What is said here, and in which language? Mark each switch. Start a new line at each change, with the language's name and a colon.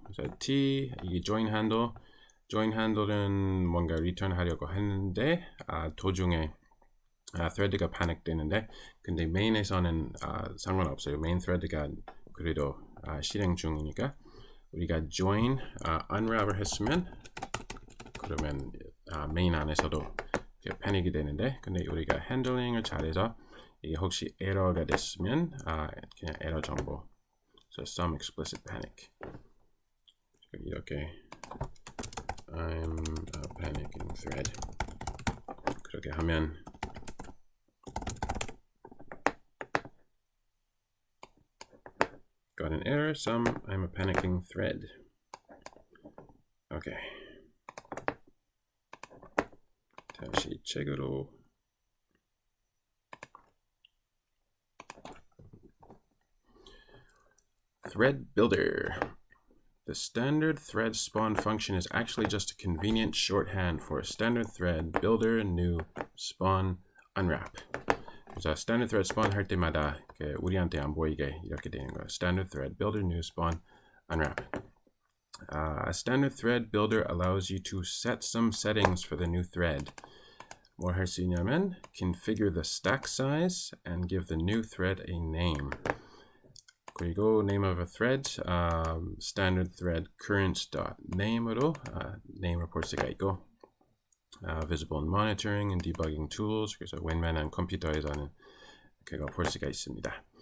Korean: 그래서 T, 이 join handle은 뭔가 return 하려고 했는데 도중에 thread가 panic 되는데 근데 main에서는 상관없어요. main thread가 그래도 실행 중이니까 우리가 join unwrap을 했으면 그러면 메인 안에서도 패닉이 되는데, 근데 우리가 핸들링을 잘해서 이게 혹시 에러가 됐으면 그냥 에러 정보.
English: So some explicit panic.
Korean: 이렇게
English: I'm a panicking thread.
Korean: 그렇게 하면
English: got an error. Some I'm a panicking thread. Okay.
Korean: 다시 책으로.
English: Thread builder. The standard thread spawn function is actually just a convenient shorthand for a standard thread builder, new, spawn, unwrap.
Korean: 그래서 standard thread spawn 할 때마다 우리한테 안 보이게 이렇게 되는 거예요.
English: Standard thread builder, new, spawn, unwrap. A standard thread builder allows you to set some settings for the new thread.
Korean: 뭘 할 수 있냐면
English: configure the stack size and give the new thread a name.
Korean: 그리고 name of a thread, standard thread current.name으로 name을 볼 수가 있고,
English: visible in monitoring and debugging tools.
Korean: 그래서 웬만한 컴퓨터에서는 그거 볼 수가 있습니다.